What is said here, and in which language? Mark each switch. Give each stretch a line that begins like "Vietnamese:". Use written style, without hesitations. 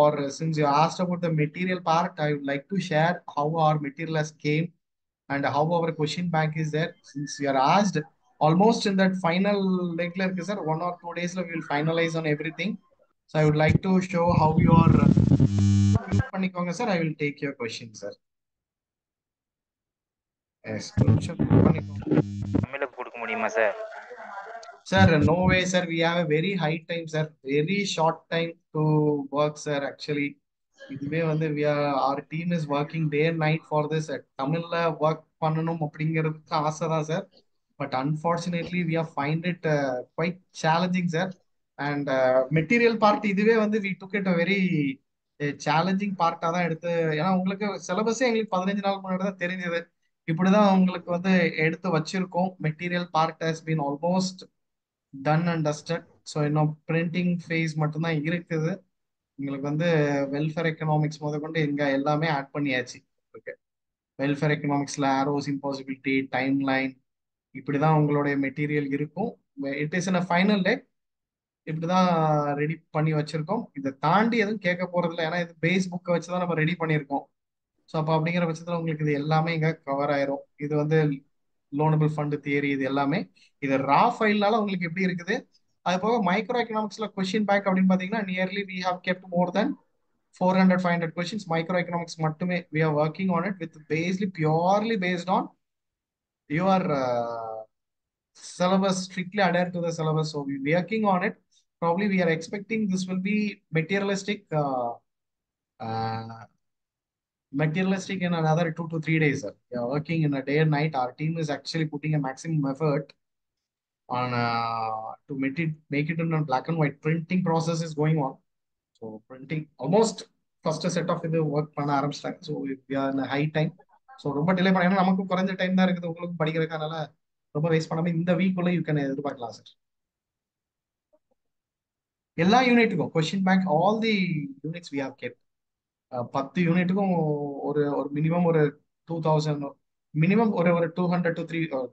English: Since you asked about the material part, I would like to share how our material has came and how our question bank is there. Since you are asked, almost in that final regular, sir, 1 or 2 days we will finalize on everything. So I would like to show how your mute
Tamil: பண்ணிக்கோங்க sir.
English: I will take your question sir.
Tamil: S, கொஞ்சம் mute பண்ணிக்கோங்க. தமிழ்ல கொடுக்க முடியுமா sir?
English: Sir, no way, sir. We have a very high time, sir. Very short time to work, sir. Actually,
Tamil: இதுவே வந்து
English: our team is working day and night for this.
Tamil: தமிழ்ல work பண்ணணும் அப்படிங்கிறதுக்கு ஆசை தான் sir.
English: But unfortunately we have find it quite challenging, sir.
Tamil: And material part இதுவே வந்து
English: we took it a very
Tamil: challenging பார்ட்டா தான் எடுத்து, ஏன்னா உங்களுக்கு சிலபஸே எங்களுக்கு 15 நாள் முன்னாடி தான் தெரிஞ்சது. இப்படிதான் உங்களுக்கு வந்து எடுத்து வச்சிருக்கோம்.
English: Material part has been almost done and dusted.
Tamil: So இன்னும் பிரிண்டிங் ஃபேஸ் மட்டும்தான் இருக்குது. உங்களுக்கு வந்து வெல்ஃபேர் எக்கனாமிக்ஸ் முதற்கொண்டு எங்க எல்லாமே ஆட் பண்ணியாச்சு. Okay, welfare எக்கனாமிக்ஸ்ல arrows impossibility, time line, இப்படிதான் உங்களுடைய மெட்டீரியல் இருக்கும்.
English: it is in final day
Tamil: இப்படிதான் ரெடி பண்ணி வச்சிருக்கோம். இதை தாண்டி எதுவும் கேட்க போறது இல்லை, ஏன்னா இது பேஸ் புக்கை வச்சு தான் நம்ம ரெடி பண்ணியிருக்கோம். ஸோ அப்போ அப்படிங்கிற பட்சத்தில் உங்களுக்கு இது எல்லாமே இங்கே கவர் ஆயிரும். இது வந்து லோனபிள் ஃபண்ட் தியரி, இது எல்லாமே இது ரா ஃபைல்னால உங்களுக்கு எப்படி இருக்குது. அது போக மைக்ரோ எக்கனாமிக்ஸ்ல கொஸ்டின் பேங்க் அப்படின்னு பார்த்தீங்கன்னா
English: nearly we have kept more than 400-500 questions
Tamil: micro economics மட்டுமே.
English: We are working on it with basely purely based on your syllabus, strictly adhere to the syllabus. So we're working on it. Probably we are expecting this will be materialistic uh, materialistic in another 2 to 3 days, sir. We are working in a day and night. Our team is actually putting a maximum effort on to make it in a black and white. Printing process is going on. So printing almost first set of the work
Tamil: பண்ண ஆரம்பிச்சிட்டாங்க.
English: So we are in a high time.
Tamil: So ரொம்ப delay பண்ண, ஏன்னா நமக்கு குறைஞ்ச time தான் இருக்குது, உங்களுக்கு படிக்கிறதுக்கான ரொம்ப வேஸ்ட் பண்ணாம இந்த வீக் உள்ள யூ கேன் எதிர்பார்க்கலாம் சார். எல்லா யூனிட்டுக்கும் question bank,
English: All the units we have kept.
Tamil: 10 யூனிட்டுக்கும் ஒரு ஒரு மினிமம் ஒரு 2000, மினிமம் ஒரு ஒரு 200 to 300.